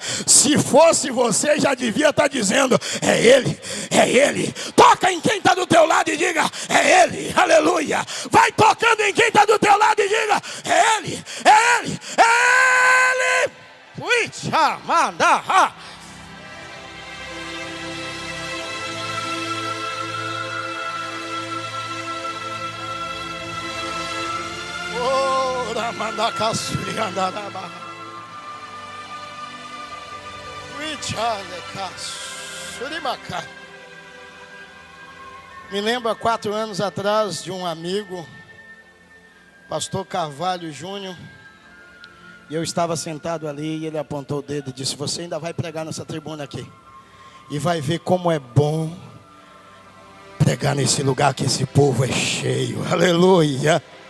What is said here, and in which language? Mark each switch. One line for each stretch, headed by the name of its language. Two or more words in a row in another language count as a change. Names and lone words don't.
Portuguese: Se fosse você, já devia estar dizendo: é Ele, é Ele. Toca em quem está do teu lado e diga: é Ele, aleluia. Vai tocando em quem está do teu lado e diga: é Ele, é Ele, é Ele. Ui, chamada. Ora, manda caçuri andaraba. Richale caçuri macá. Me lembro há 4 anos atrás de um amigo, pastor Carvalho Júnior, e eu estava sentado ali e ele apontou o dedo e disse: você ainda vai pregar nessa tribuna aqui, e vai ver como é bom pregar nesse lugar que esse povo é cheio, aleluia.